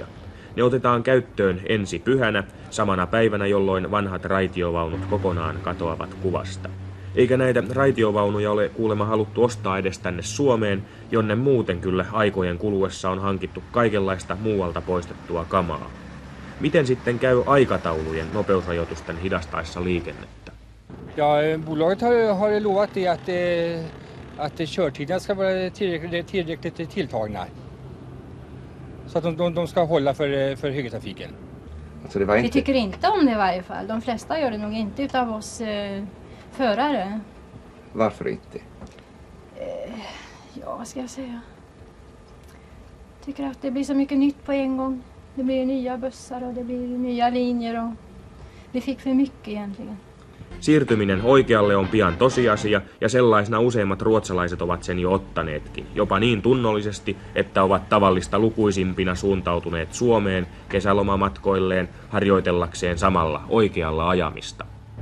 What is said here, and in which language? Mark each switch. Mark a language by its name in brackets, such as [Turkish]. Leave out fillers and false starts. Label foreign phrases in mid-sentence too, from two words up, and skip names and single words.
[Finnish] Ne otetaan käyttöön ensi pyhänä, samana päivänä, jolloin vanhat raitiovaunut kokonaan katoavat kuvasta. Eikä näitä raitiovaunuja ole kuulemma haluttu ostaa edes tänne Suomeen, jonne muuten kyllä aikojen kuluessa on hankittu kaikenlaista muualta poistettua kamaa. Miten sitten käy aikataulujen nopeusrajoitusten hidastaessa liikennettä? [Swedish] Ja, bolaget har lovat det att körtiderna ska vara tillräckligt tilltagna. Så att de ska hålla för högertrafiken. Alltså det var inte... Vi tycker inte om det i varje fall. De flesta gör det nog inte utav oss förare. Varför inte? Ja, vad ska jag säga? Tycker att det blir så mycket nytt på en gång. Det blir nya bussar och det blir nya linjer och vi fick för mycket egentligen. [Finnish] Siirtyminen oikealle on pian tosiasia ja sellaisena useimmat ruotsalaiset ovat sen jo ottaneetkin. Jopa niin tunnollisesti, että ovat tavallista lukuisimpina suuntautuneet Suomeen kesälomamatkoilleen harjoitellakseen samalla oikealla ajamista.